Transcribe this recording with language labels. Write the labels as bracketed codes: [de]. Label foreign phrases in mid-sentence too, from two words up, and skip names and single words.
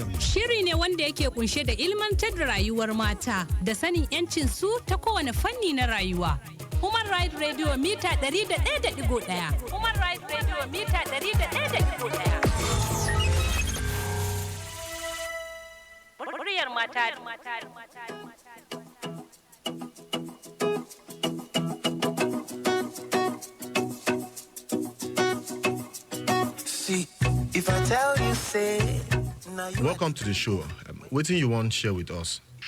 [ha] Shiri ne wanda yake kunshe da ilmantar da rayuwar mata da sanin 'yancin su ta kowane fanni na rayuwa. Human Rights Radio mita 101.1. Human Rights Radio mita 101.1. Muryar mata. [en] See, if I tell you, say. Welcome to the show. What do you want to share with us?